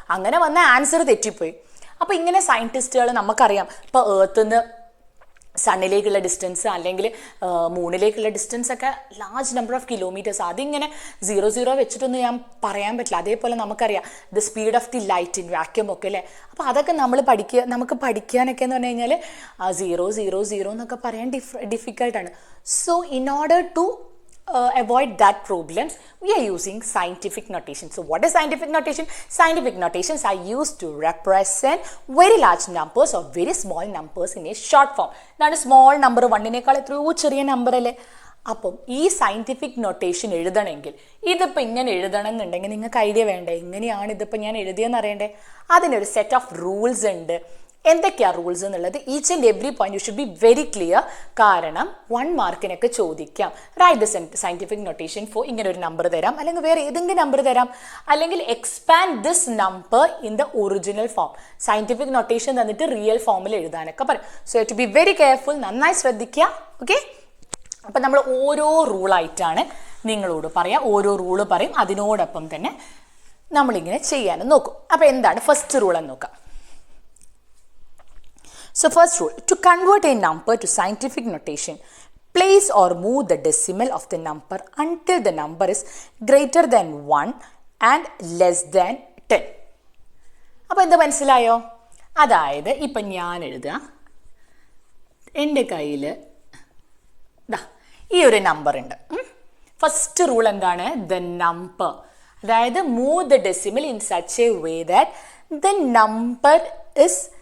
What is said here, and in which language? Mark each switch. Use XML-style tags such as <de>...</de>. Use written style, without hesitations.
<ml>അങ്ങനെ വന്ന ആൻസർ തെറ്റിപ്പോയി. അപ്പോൾ ഇങ്ങനെ സയൻറ്റിസ്റ്റുകൾ നമുക്കറിയാം, ഇപ്പോൾ ഏർത്തിൽ നിന്ന് സണ്ണിലേക്കുള്ള ഡിസ്റ്റൻസ് അല്ലെങ്കിൽ മൂണിലേക്കുള്ള ഡിസ്റ്റൻസ് ഒക്കെ</ml> <en>Large number of kilometres.</en> <ml>അതിങ്ങനെ 00 വെച്ചിട്ടൊന്നും ഞാൻ പറയാൻ പറ്റില്ല. അതേപോലെ നമുക്കറിയാം</ml> <en>the speed of the light in vacuum</en> <ml>ഒക്കെ അല്ലേ. അപ്പോൾ അതൊക്കെ നമുക്ക് പഠിക്കാനൊക്കെ എന്ന് പറഞ്ഞു കഴിഞ്ഞാൽ 000 എന്നൊക്കെ പറയാൻ ഡിഫിക്കൽട്ടാണ്.</ml> <en>So in order to avoid that problems, we are using scientific notation. So what is scientific notation? Scientific notations are used to represent very large numbers or very small numbers in a short form. Now small number</en> <ml>1നേക്കാൾ എത്രയോ ചെറിയ number അല്ലേ. അപ്പം ഈ scientific notation എഴുതണമെങ്കിൽ ഇതിപ്പോൾ ഇങ്ങനെ എഴുതണം എന്നുണ്ടെങ്കിൽ നിങ്ങൾക്ക് ഐഡിയ വേണ്ടേ, എങ്ങനെയാണ് ഇതിപ്പോൾ ഞാൻ എഴുതിയെന്ന് അറിയണ്ടേ. അതിനൊരു സെറ്റ് ഓഫ് റൂൾസ് ഉണ്ട്. എന്തൊക്കെയാണ് റൂൾസ് എന്നുള്ളത്</ml> <en>Each and every point you should be very clear.</en> <ml>കാരണം 1 മാർക്കിനൊക്കെ ചോദിക്കാം.</ml> <en>write the scientific notation for</en> <ml>ഇങ്ങനെ ഒരു നമ്പർ തരാം, അല്ലെങ്കിൽ വേറെ ഏതെങ്കിലും നമ്പർ തരാം, അല്ലെങ്കിൽ</ml> <en>Expand this number in the original form.</en> <ml>Scientific notation തന്നിട്ട് റിയൽ ഫോമിൽ എഴുതാനൊക്കെ പറയും.</ml> <en>so to be very careful,</en> <ml>നന്നായി ശ്രദ്ധിക്കുക. ഓക്കെ, അപ്പം നമ്മൾ ഓരോ റൂളായിട്ടാണ് നിങ്ങളോട് പറയാം. ഓരോ റൂള് പറയും, അതിനോടൊപ്പം തന്നെ നമ്മളിങ്ങനെ ചെയ്യാനും നോക്കും. അപ്പോൾ എന്താണ് ഫസ്റ്റ് റൂൾ എന്ന് നോക്കാം.</ml> <en>So first rule, to convert a number to scientific notation, place or move the decimal of the number until the number is greater than 1 and less than 10.</en> <ml>അപ്പോൾ എന്താ മനസ്സിലായോ? അതായത് ഇപ്പം ഞാൻ എഴുതുക, എൻ്റെ കയ്യിൽ ഈ ഒരു നമ്പർ ഉണ്ട്.</ml> <en>first rule</en> <ml>എന്താണ്?</ml> <en>the number, അതായത് move the decimal in such a way that the number is</en>